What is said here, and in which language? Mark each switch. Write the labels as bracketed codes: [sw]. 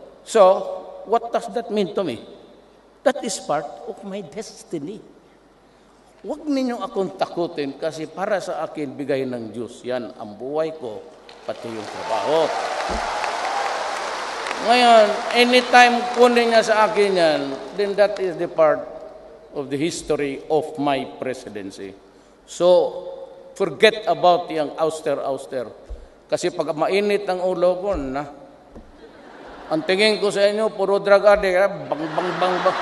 [en] So, what does that mean to me? That is part of my destiny. [tl] Huwag ninyong akong takutin kasi para sa akin, bigay ng Diyos. Yan ang buhay ko, pati yung trabaho. [en] Ngayon, anytime kunin niya sa akin yan, then that is the part of the history of my presidency. So, forget about yung auster. [tl] Kasi pag mainit ang ulo ko, ang tingin ko sa inyo, puro drug addict, bang.